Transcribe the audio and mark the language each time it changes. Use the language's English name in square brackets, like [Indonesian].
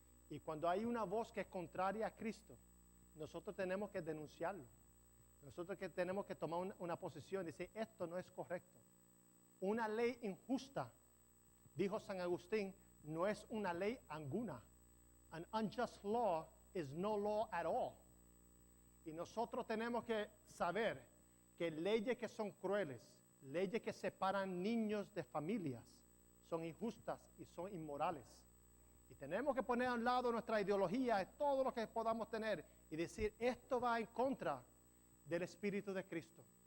[Spanish] Y cuando hay una voz que es contraria a Cristo, nosotros tenemos que denunciarlo. Nosotros que tenemos que tomar una posición y decir esto no es correcto. Una ley injusta, dijo San Agustín, no es una ley alguna. [English] An unjust law is no law at all. [Spanish] Y nosotros tenemos que saber que leyes que son crueles, leyes que separan niños de familias, son injustas y son inmorales. Y tenemos que poner a un lado nuestra ideología, todo lo que podamos tener, y decir, esto va en contra del Espíritu de Cristo.